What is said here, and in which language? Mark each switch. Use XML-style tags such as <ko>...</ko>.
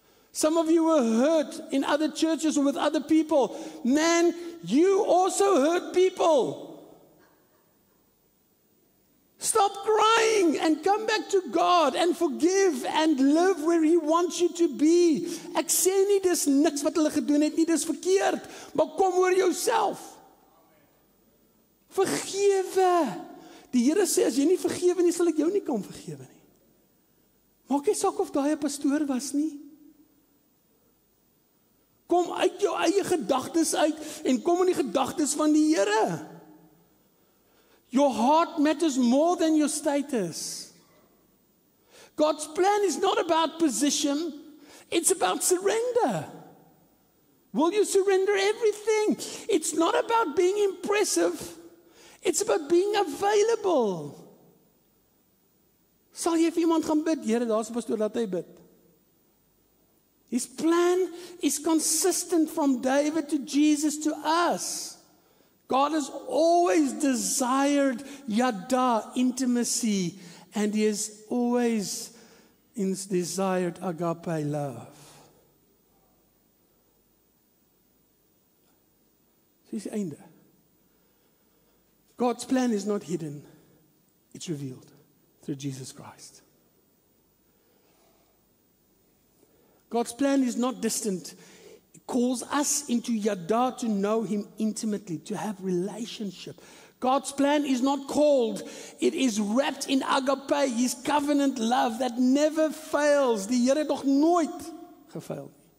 <en>Some of you were hurt in other churches or with other people. Man, you also hurt people. Stop crying and come back to God and forgive and live where He wants you to be.</en> <af>Ek sê nie dis niks wat hulle gedoen het nie, dis verkeerd, maar kom oor jouself. Vergewe. Die Here sê, as jy nie vergewe nie, sal ek jou nie kan vergewe nie. Maak nie saak of daai 'n pastoor was nie. Kom uit jou eie gedagtes uit en kom in die gedagtes van die Here.</af> <en>Your heart matters more than your status. God's plan is not about position, it's about surrender. Will you surrender everything? It's not about being impressive. It's about being available.</en> <af>Sal jy vir iemand gaan bid? Here, daar's 'n pastoor, laat hy bid.</af> <en>His plan is consistent from David to Jesus to us. God has always desired yada, intimacy, and He has always desired agape love.</en> <af>So is die einde.</af> <en>God's plan is not hidden. It's revealed through Jesus Christ. God's plan is not distant. It calls us into Yada to know Him intimately, to have relationship. God's plan is not cold. It is wrapped in agape, His covenant love that never fails.</en> <af>Die Here het nog nooit gefaal.</af>